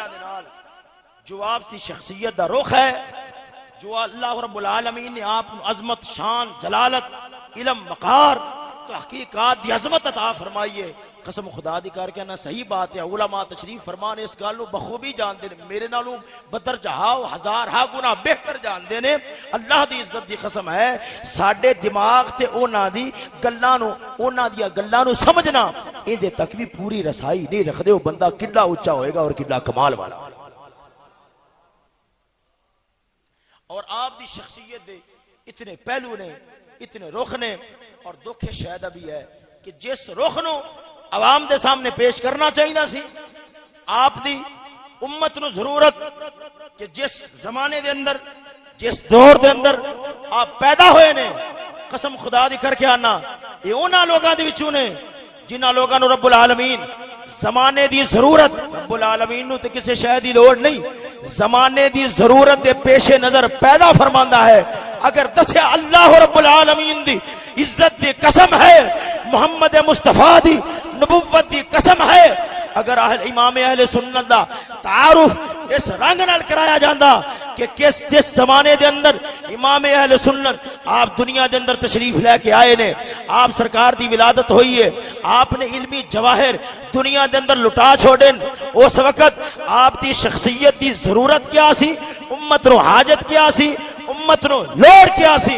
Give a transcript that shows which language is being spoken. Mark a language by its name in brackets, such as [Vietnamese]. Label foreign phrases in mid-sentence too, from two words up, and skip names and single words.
[Punjabi] دے نال جو آپ کی شخصیت دا رخ ہے، جو اللہ رب العالمین نے آپ عظمت شان جلالت علم وقار تحقیقات دی عظمت عطا فرمائی ہے، قسم خدا دی کر کے نا صحیح بات ہے، علماء تشریف فرمان اس گل نو بخوبی جاندے نے، میرے نالوں بدرجہ ہزار ہا گنا بہتر جاندے نے، اللہ دی عزت دی قسم ہے ساڈے دماغ تے انہاں دی گلاں نو انہاں دی گلاں نو سمجھنا ایندے تک بھی پوری رسائی نہیں رکھدے، او بندہ کڈا اونچا ہوئے گا اور کڈا کمال والا۔ اور آپ دی شخصیت دے اتنے پہلو نے، اتنے رخ نے، اور دکھ شاید بھی ہے کہ جس رخ نو عوام دے سامنے پیش کرنا چاہیے سی، آپ دی امت نو ضرورت کہ جس زمانے دے اندر جس دور دے اندر آپ پیدا ہوئے نے، قسم خدا دی کر کے آنا یہ انہاں لوگاں دے وچوں نے جنہاں لوگاں نو رب العالمین زمانے دی ضرورت، رب العالمین نو تے کسے شے دی لوڑ نہیں، زمانے دی ضرورت دے پیش نظر پیدا فرماندا ہے۔ اگر دسیا اللہ رب العالمین دی عزت دی قسم ہے، محمد مصطفیٰ دی نبوت دی قسم ہے، اگر امام اہل سنت دا تعارف اس رنگ نال کرایا جاندا کہ جس زمانے دے اندر امام اہل سنت آپ دنیا دے اندر تشریف لے کے آئے نے، آپ سرکار دی ولادت ہوئی ہے، آپ نے علمی جواہر دنیا دے اندر لٹا چھوڑن، اس وقت آپ دی شخصیت دی ضرورت کیا سی، امت نو حاجت کیا سی، امت نو لوڑ کیا سی؟